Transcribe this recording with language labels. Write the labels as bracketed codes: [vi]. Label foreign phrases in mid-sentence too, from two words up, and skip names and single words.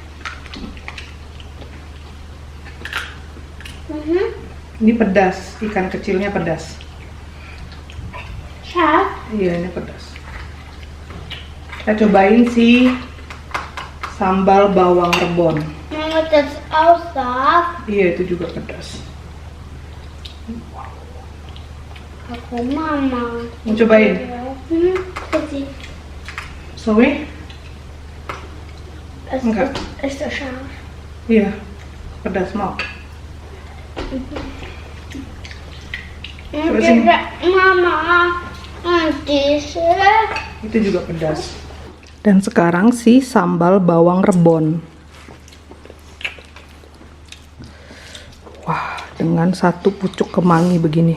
[id] Ini pedas, ikan kecilnya pedas. [de] Scharf. [id] Iya, ini pedas. Kita cobain si sambal bawang rebon. [de] Das ist auch scharf. [id] Iya, itu juga pedas. Aku Mama. Mau cobain? [de] Bitte. Zoe? Es [id] Enggak. [de] ist so scharf. [id] Iya, pedas mau. Coba sini. Mama. [de] Und diese. [id] Itu juga pedas. Dan sekarang si sambal bawang rebon. Wah, dengan satu pucuk kemangi begini.